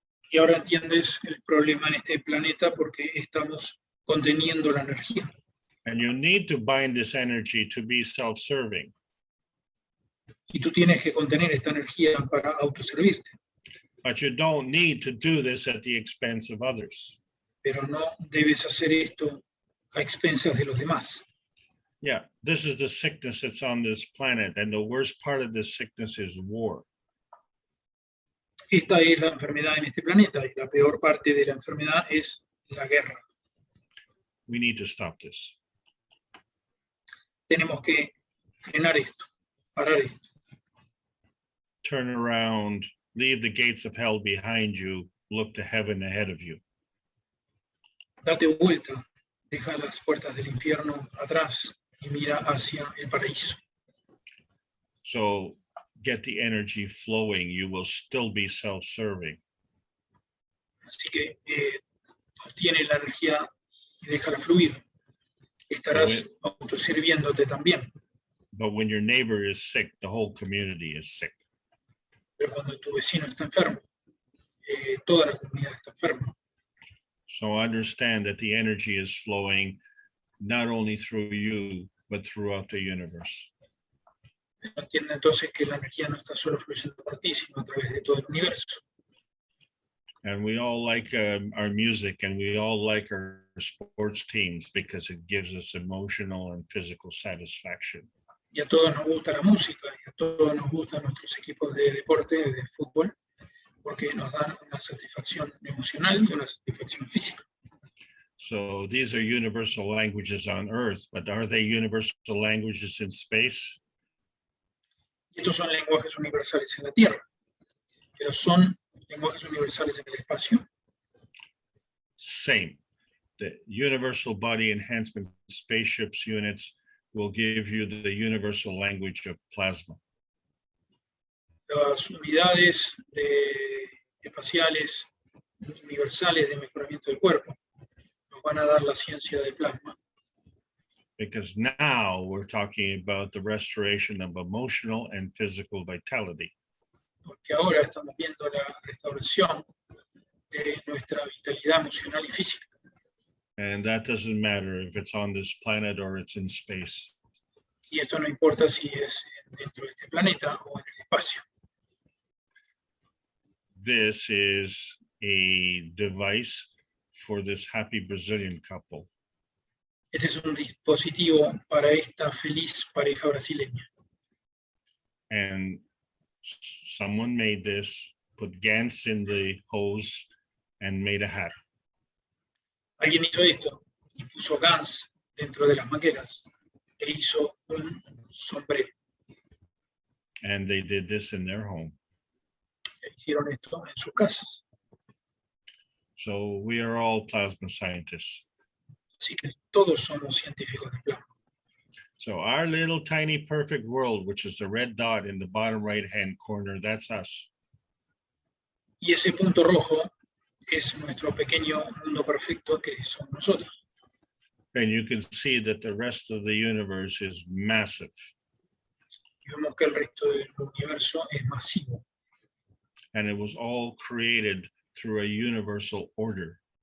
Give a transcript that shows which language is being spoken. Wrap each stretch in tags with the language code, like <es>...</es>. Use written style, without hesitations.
<es>Y ahora entiendes el problema en este planeta porque estamos conteniendo la energía.</es> <en>And you need to bind this energy to be self-serving.</en> <es>Y tú tienes que contener esta energía para autoservirte.</es> <en>But you don't need to do this at the expense of others.</en> <es>Pero no debes hacer esto a expensas de los demás.</es> <en>Yeah, this is the sickness that's on this planet. And the worst part of this sickness is war.</en> <es>Esta es la enfermedad en este planeta y la peor parte de la enfermedad es la guerra.</es> <en>We need to stop this.</en> <es>Tenemos que frenar esto, parar esto.</es> <en>Turn around, leave the gates of hell behind you, look to heaven ahead of you.</en> <es>Date vuelta, deja las puertas del infierno atrás y mira hacia el paraíso.</es> <en>So get the energy flowing. You will still be self-serving.</en> <es>Así que obtiene la energía y déjala fluir. Estarás autosirviéndote también.</es> <en>But when your neighbor is sick, the whole community is sick.</en> <es>Pero cuando tu vecino está enfermo, toda la comunidad está enferma.</es> <en>So understand that the energy is flowing not only through you, but throughout the universe.</en> <es>Entiende entonces que la energía no está solo fluyendo por ti, sino a través de todo el universo.</es> <en>And we all like our music, and we all like our sports teams because it gives us emotional and physical satisfaction.</en> <es>Y a todos nos gusta la música, y a todos nos gustan nuestros equipos de deporte, de fútbol, porque nos dan una satisfacción emocional y una satisfacción física.</es> <en>So these are universal languages on Earth, but are they universal languages in space?</en> <es>Estos son lenguajes universales en la Tierra, pero son lenguajes universales en el espacio.</es> <en>Same. The universal body enhancement spaceships units will give you the universal language of plasma.</en> <es>Las unidades espaciales universales de mejoramiento del cuerpo nos van a dar la ciencia del plasma.</es> <en>Because now we're talking about the restoration of emotional and physical vitality.</en> <es>Porque ahora estamos viendo la restauración de nuestra vitalidad emocional y física.</es> <en>And that doesn't matter if it's on this planet or it's in space.</en> <es>Y esto no importa si es dentro de este planeta o en el espacio.</es> <en>This is a device for this happy Brazilian couple.</en> <es>Este es un dispositivo para esta feliz pareja brasileña.</es> <en>And someone made this, put Gantz in the hose, and made a hat.</en> <es>Alguien hizo esto y puso Gans dentro de las mangueras e hizo un sombrero.</es> <en>And they did this in their home.</en> <es>Hicieron esto en sus casas.</es> <en>So we are all plasma scientists.</en> <es>Así que todos somos científicos de plasma.</es> <en>So our little tiny perfect world, which is the red dot in the bottom right-hand corner, that's us.</en> <es>Y ese punto rojo es nuestro pequeño mundo perfecto que somos nosotros.</es> <en>And you can see that the rest of the universe is massive.</en> <es>Y vemos que el resto del universo es masivo.</es> <en>And it was all created through a universal order.</en>